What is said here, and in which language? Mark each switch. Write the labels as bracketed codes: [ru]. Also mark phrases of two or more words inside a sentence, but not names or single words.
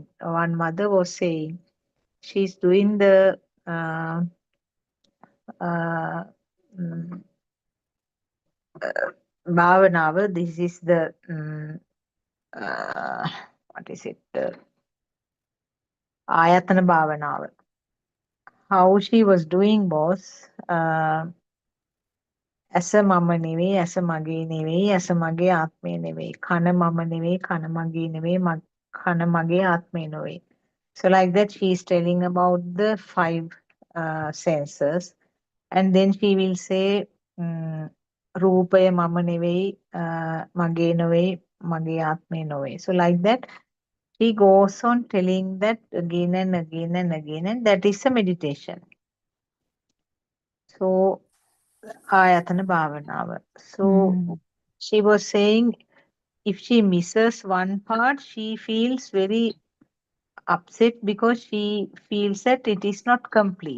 [en] One mother was saying she's doing the uh, mm, bhavanava. This is the what is it? [si] ආයතන භාවනාව. [en] How she was doing was. [si] ඇස මම නෙවෙයි ඇස මගේ නෙවෙයි ඇස මගේ ආත්මය නෙවෙයි කන මම නෙවෙයි කන මගේ නෙවෙයි කන මගේ ආත්මය නෙවෙයි. [en] So like that she is telling about the five senses, and then she will say [si] රූපය මම නෙවෙයි මගේ නෙවෙයි මගේ ආත්මය නෙවෙයි. [en] So like that she goes on telling that again and again and again, and that is a meditation. So [si] ආයතන භාවනාව. [en] So Mm. she was saying if she misses one part, she feels very upset because she feels that it is not complete.